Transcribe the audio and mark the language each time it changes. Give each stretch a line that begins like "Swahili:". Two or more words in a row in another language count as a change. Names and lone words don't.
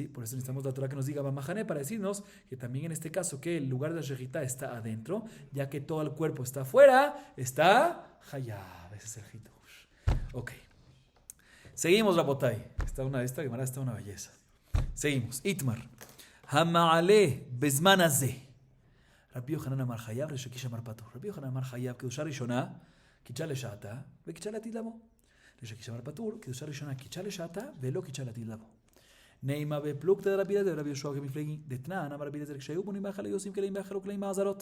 Spanish: Por eso necesitamos la Torah que nos diga Bamahané para decirnos que también en este caso que el lugar de la shejitá está adentro, ya que todo el cuerpo está afuera, está hayab. Ese es el hitush. Ok. Seguimos, Rabotay. Esta Gemara está una belleza. Seguimos.
Hebrew: איתמר. המעלה בזמן הזה. רבי יוחנן אמר חייב, ריש לקיש אמר פטור. רבי יוחנן אמר חייב, קדושה ראשונה, קידשה לשעתה וקידשה לעתיד לבוא. ריש לקיש אמר פטור, קידושה ראשונה קידשה לשעתה ולא קידשה לעתיד לבוא.
Aramaic: נעימה בפלוגתא דרבי אליעזר ורבי יהושע כמפלגי דתנן,
Hebrew: אמר רבי אליעזר כשהיו בונים בהיכל היו עושים כלים בהיכל וכלים מעזרות.